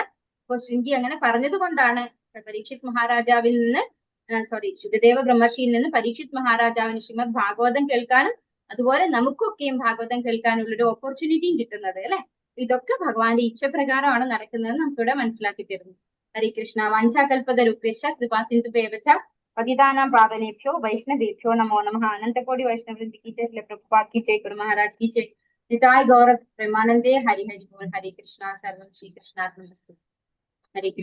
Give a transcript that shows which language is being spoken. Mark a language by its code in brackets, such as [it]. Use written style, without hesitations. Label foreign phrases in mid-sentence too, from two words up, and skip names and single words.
[ml] അപ്പൊ ശൃംഗി അങ്ങനെ പറഞ്ഞത് കൊണ്ടാണ് പരീക്ഷിത് മഹാരാജാവിൽ നിന്ന് ശുദ്ധദേവ ബ്രഹ്മർഷിയിൽ നിന്ന് പരീക്ഷിത് മഹാരാജാവിന് ശ്രീമദ് ഭാഗവതം കേൾക്കാനും അതുപോലെ നമുക്കൊക്കെയും ഭാഗവതം കേൾക്കാനുള്ള ഒരു ഓപ്പർച്യൂണിറ്റിയും കിട്ടുന്നത് അല്ലെ. ഇതൊക്കെ ഭഗവാന്റെ ഇച്ഛപ്രകാരമാണ് നടക്കുന്നത് നമുക്കിവിടെ മനസ്സിലാക്കി തരുന്നു. [sa] ഹരേ കൃഷ്ണ. വാഞ്ചാകൽപതരുഭ്യശ്ച കൃപാസിന്ധുഭ്യശ്ച പതിതാനാം പാവനേഭ്യോ വൈഷ്ണവേഭ്യോ നമോ നമഃ. [hi] अनन्तकोटि वैष्णववृन्द की जय, प्रभुपाद की जय, गुरु महाराज की जय, [bn] নিতাই গৌর প্রেমানন্দে. [hi] हरि हरि बोल. हरे कृष्णा. [sa] सर्वं श्री कृष्णार्पणमस्तु. हरे